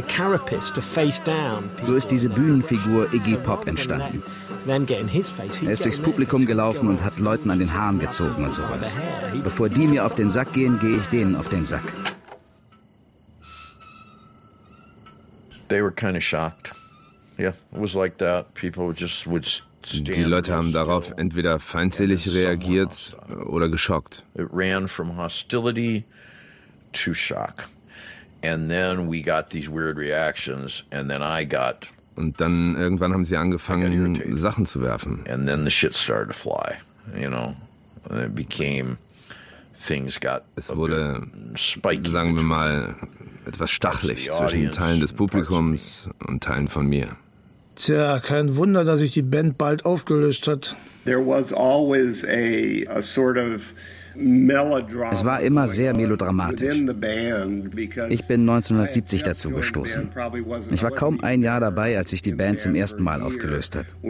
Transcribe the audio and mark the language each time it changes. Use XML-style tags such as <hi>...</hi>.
<de>So ist diese Bühnenfigur Iggy Pop entstanden. Er ist durchs Publikum gelaufen und hat Leuten an den Haaren gezogen und sowas. Bevor die mir auf den Sack gehen, gehe ich denen auf den Sack.</de> <en>They were kind of shocked. Yeah, it was like that. People just would stand.</en> <de>Die Leute haben darauf entweder feindselig reagiert oder geschockt.</de> <en>It ran from hostility to shock. And then we got these weird reactions and then I got.</en> <de>Und dann irgendwann haben sie angefangen, Sachen zu werfen.</de> <en>And then the shit started to fly, you know. It became, things got.</en> <de>Es wurde, sagen wir mal, etwas stachlich zwischen Teilen des Publikums und Teilen von mir. Tja, kein Wunder, dass sich die Band bald aufgelöst hat.</de> <en>There was always a sort of.</en> <de>Es war immer sehr melodramatisch. Ich bin 1970 dazu gestoßen. Ich war kaum ein Jahr dabei, als sich die Band zum ersten Mal aufgelöst hat.</de>